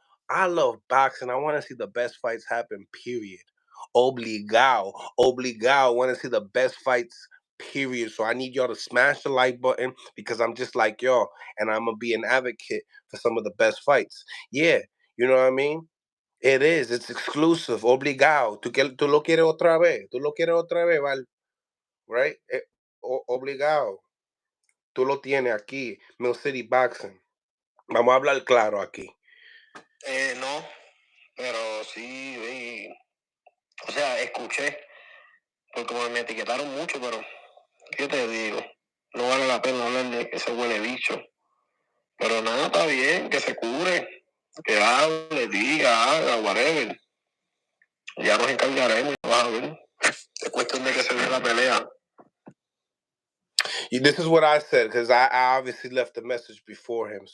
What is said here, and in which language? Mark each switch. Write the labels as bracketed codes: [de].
[en] I love boxing. I want to see the best fights happen. Period. [es] Obligado, obligado. [en] I want to see the best fights. Period. So I need y'all to smash the like button, because I'm just like y'all, and I'm gonna be an advocate for some of the best fights. Yeah, you know what I mean? It is. It's exclusive. [es] Obligado. Tú lo quieres otra vez. Tú lo quieres otra vez, Val. [en] Right? [es] Obligado. Tú lo tienes aquí. [en] Mill City Boxing. [es] Vamos a hablar claro aquí. No, pero sí, o sea, escuché, porque me etiquetaron mucho, pero ¿qué te digo? No vale la pena hablar de ese huele bicho. Pero nada, está bien, que se cure, que hable, diga, haga, whatever. Ya nos encargaremos, ya vas a ver. Es cuestión de que se dé la pelea. [en] This is what I said, because I obviously left the message before him.